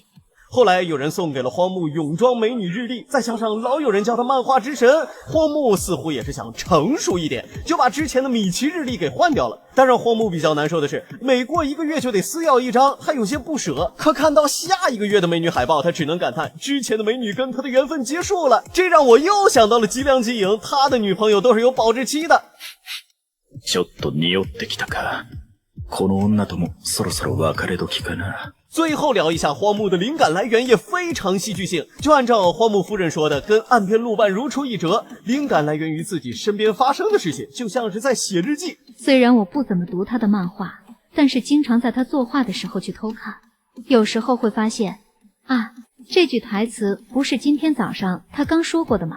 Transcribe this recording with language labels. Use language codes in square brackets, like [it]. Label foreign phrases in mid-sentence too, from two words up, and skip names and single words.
[zh] 后来有人送给了荒木泳装美女日历，再加上老有人叫他漫画之神，荒木似乎也是想成熟一点，就把之前的米奇日历给换掉了。但让荒木比较难受的是，每过1个月就得撕掉一张，他有些不舍。可看到下一个月的美女海报，他只能感叹之前的美女跟他的缘分结束了。这让我又想到了吉良吉影，他的女朋友都是有保质期的。 [ja] ちょっと匂ってきたか。この女ともそろそろ別れ時かな。 [zh] 最后聊一下荒木的灵感来源，也非常戏剧性。就按照荒木夫人说的，跟岸边路伴如出一辙，灵感来源于自己身边发生的事情，就像是在写日记。虽然我不怎么读他的漫画，但是经常在他作画的时候去偷看，有时候会发现啊，这句台词不是今天早上他刚说过的吗？